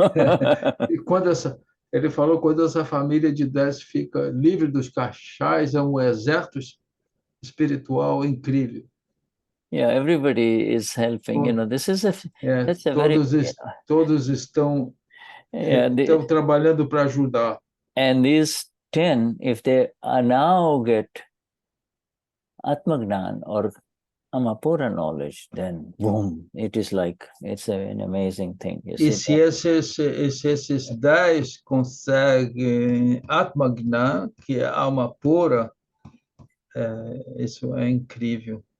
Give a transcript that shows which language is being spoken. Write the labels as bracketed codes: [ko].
[pt] E ele falou, quando essa família de 10 fica livre dos cachais, é um exército espiritual incrível. [en] Yeah, everybody is helping. You know, this is that's a very. [pt] Todos estão trabalhando para ajudar. [en] And these 10, if they now get Atmagnan or Amapura knowledge, then boom, it is like it's an amazing thing. You [pt] E [en] see [pt] se esses 10 conseguem Atmagnan, que é alma pura, isso é incrível.